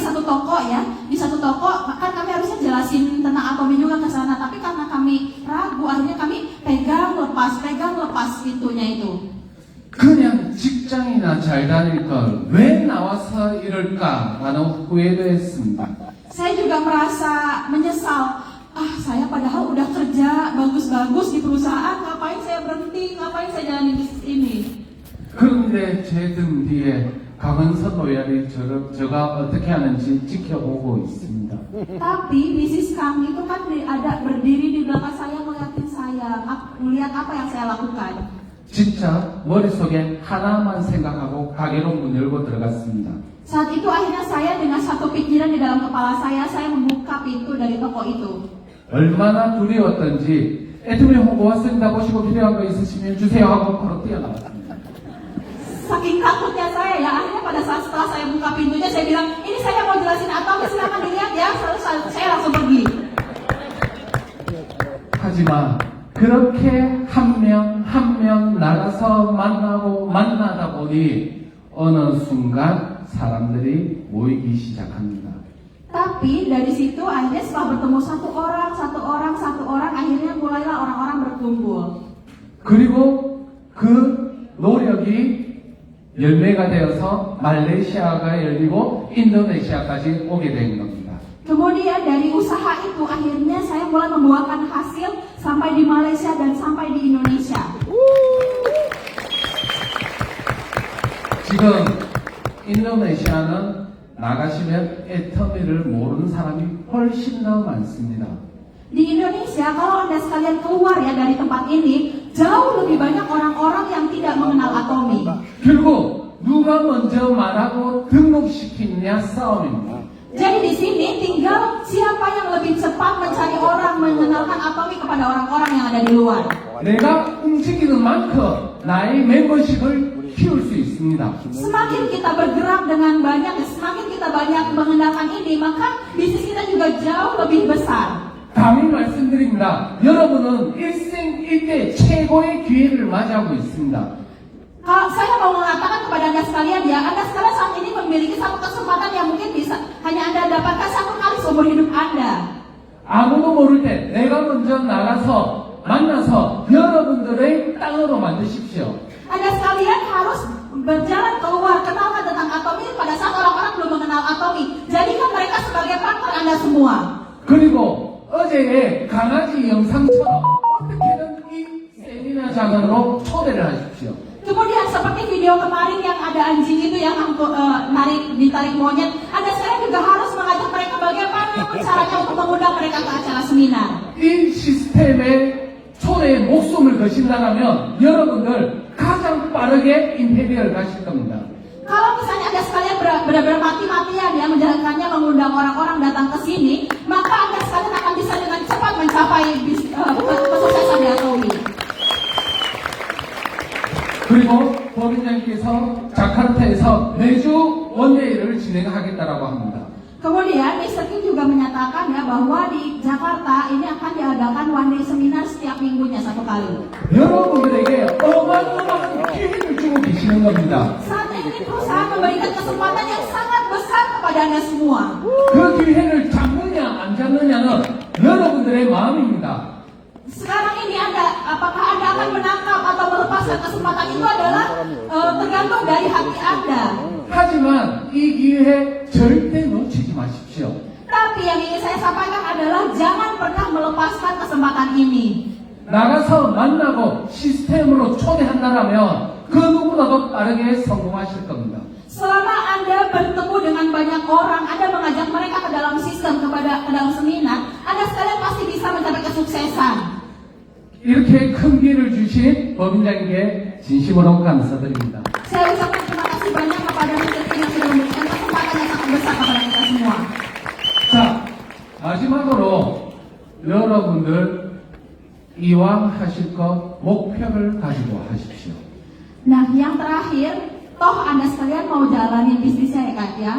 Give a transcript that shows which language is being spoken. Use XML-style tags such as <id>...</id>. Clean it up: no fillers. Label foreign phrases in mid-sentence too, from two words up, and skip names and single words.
<id>toko ya, di satu toko kan kami harusnya jelasin tentang atomi juga ke sana, tapi karena kami ragu, akhirnya kami pegang lepas itunya itu.</id> <ko>그냥 직장이나 잘 다니니까 왜 나와서 이럴까라는 후회도 했습니다.</ko> <id>Saya juga merasa menyesal. Saya padahal udah kerja bagus-bagus di perusahaan, ngapain saya berhenti, ngapain saya jalani bisnis ini.</id> <ko>그런데 제 등 뒤에 강은선 로얄이 저가 어떻게 하는지 지켜보고 있습니다.</ko> <id>Tapi bisnis kami itu kan ada berdiri di belakang saya, ngeliatin saya, melihat apa yang saya lakukan.</id> <ko>진짜 머릿속에 하나만 생각하고 가게로 문 열고 들어갔습니다.</ko> <id>Saat itu akhirnya saya dengan satu pikiran di dalam kepala saya membuka pintu dari toko itu.</id> <ko>얼마나 두려웠던지 애터미 홍보 왔습니다. 보시고 필요한 거 있으시면 주세요 하고 바로 뛰어나왔습니다.</ko> <id>Saking takutnya saya ya, akhirnya pada saat setelah saya buka pintunya saya bilang, ini saya mau jelasin atomi, silakan dilihat ya. Saya langsung pergi.</id> <ko>하지만 그렇게 한 명 나가서 만나다 보니 어느 순간 사람들이 모이기 시작합니다.</ko> <id>Tapi dari situ akhirnya setelah bertemu satu orang, akhirnya mulailah orang-orang berkumpul.</id> <ko>그리고 그 노력이 열매가 되어서 말레이시아가 열리고 인도네시아까지 오게 된 겁니다.</ko> <id>Kemudian dari usaha itu akhirnya saya mulai membuahkan hasil sampai di Malaysia dan sampai di Indonesia.</id> <ko>지금 인도네시아는 나가시면 애터미를 모르는 사람이 훨씬 더 많습니다.</ko> <id>Di Indonesia, kalau Anda sekalian keluar ya dari tempat ini, jauh lebih banyak orang-orang yang tidak mengenal atomi.</id> <ko>결국 누가 먼저 말하고 등록시키느냐 싸움입니다.</ko> <id>Jadi di sini tinggal siapa yang lebih cepat mencari orang mengenalkan atomi kepada orang-orang yang ada di luar.</id> <ko>내가 움직이는 만큼 나의 멤버십을 키울 수 있습니다.</ko> <id>Semakin kita bergerak dengan banyak, semakin kita banyak mengenalkan ini, maka bisnis kita juga jauh lebih besar.</id> <ko>감히 말씀드립니다. 여러분은 일생일대 최고의 기회를 맞이하고 있습니다.</ko> <id>Kalau saya mau mengatakan kepada Anda sekalian ya, Anda sekalian saat ini memiliki satu kesempatan yang mungkin bisa hanya Anda dapatkan satu kali seumur hidup Anda.</id> <ko>아무도 모를 때 내가 먼저 나가서 만나서 여러분들의 땅으로 만드십시오.</ko> <id>Anda sekalian harus berjalan keluar, kenalkan tentang atomi pada saat orang-orang belum mengenal atomi. Jadikan mereka sebagai partner Anda semua.</id> <ko>그리고 어제의 강아지 영상처럼 어떻게든 이 세미나장으로 초대를 하십시오.</ko> <id>Kemudian seperti video kemarin yang ada anjing itu yang ditarik monyet, Anda sekalian juga harus mengajak mereka bagaimana caranya untuk mengundang mereka ke acara seminar.</id> <ko>이 시스템에 초대에 목숨을 거신다면 여러분들 가장 빠르게 임페리얼 가실 겁니다.</ko> <id>Kalau misalnya Anda sekalian benar-benar mati-matian ya menjalankannya, mengundang orang-orang datang ke sini, maka Anda sekalian akan bisa dengan cepat mencapai kesuksesan di atomi.</id> <ko>그리고 법인장님께서 자카르타에서 매주 원데이를 진행하겠다라고 합니다.</ko> <id>Kemudian Mr. Kim juga menyatakan ya bahwa di Jakarta ini akan diadakan</id> <en>one day seminar</en> <id>setiap minggunya satu kali.</id> <ko>여러분들에게 어마어마한 기회를 주고 계시는 겁니다.</ko> <id>Saat ini perusahaan memberikan kesempatan yang sangat besar kepada Anda semua.</id> <ko>그 기회를 잡느냐 안 잡느냐는 여러분들의 마음입니다.</ko> <id>Sekarang ini apakah Anda akan menangkap atau melepaskan kesempatan itu adalah tergantung dari hati Anda.</id> <ko>하지만 이 기회 절대 놓치지 마십시오.</ko> <id>Tapi yang ingin saya sampaikan adalah jangan pernah melepaskan kesempatan ini.</id> <ko>나가서 만나고 시스템으로 초대한다면 그 누구나도 빠르게 성공하실 겁니다.</ko> <id>Selama Anda bertemu dengan banyak orang, Anda mengajak mereka ke dalam sistem, ke dalam seminar, Anda sekalian pasti bisa mencapai kesuksesan.</id> <ko>이렇게 큰 기회를 주신 법인장님께 진심으로 감사드립니다.</ko> <id>Saya ucapkan terima kasih banyak kepada Mr. Kim yang sudah memberikan kesempatan yang sangat besar kepada kita semua.</id> <ko>자, 마지막으로 여러분들 이왕 하실 것 목표를 가지고 하십시오.</ko> <id>Nah, yang terakhir, toh Anda sekalian mau jalanin bisnisnya ya Kak ya.</id>